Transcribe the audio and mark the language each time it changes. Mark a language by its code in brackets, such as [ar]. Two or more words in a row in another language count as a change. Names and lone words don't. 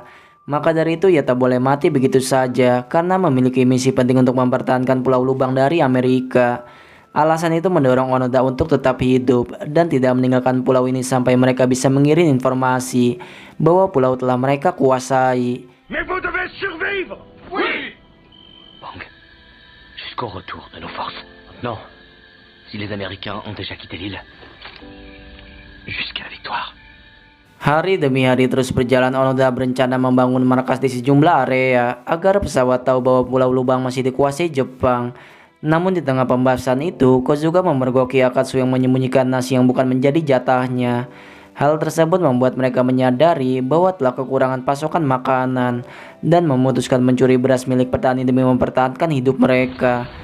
[id] Maka dari itu ia tak boleh mati begitu saja karena memiliki misi penting untuk mempertahankan Pulau Lubang dari Amerika. Alasan itu mendorong Onoda untuk tetap hidup dan tidak meninggalkan pulau ini sampai mereka bisa mengirim informasi bahwa pulau telah mereka kuasai. [fr] Mais vous devez survivre! Oui! Bang, jusqu'au retour de nos forces. Non, si les Américains ont déjà quitté l'île, jusqu'à la victoire. [id] Hari demi hari terus berjalan, Onoda berencana membangun markas di sejumlah area agar pesawat tahu bahwa Pulau Lubang masih dikuasai Jepang. Namun di tengah pembahasan itu, Kozuka memergoki Akatsu yang menyembunyikan nasi yang bukan menjadi jatahnya. Hal tersebut membuat mereka menyadari bahwa telah kekurangan pasokan makanan dan memutuskan mencuri beras milik petani demi mempertahankan hidup mereka.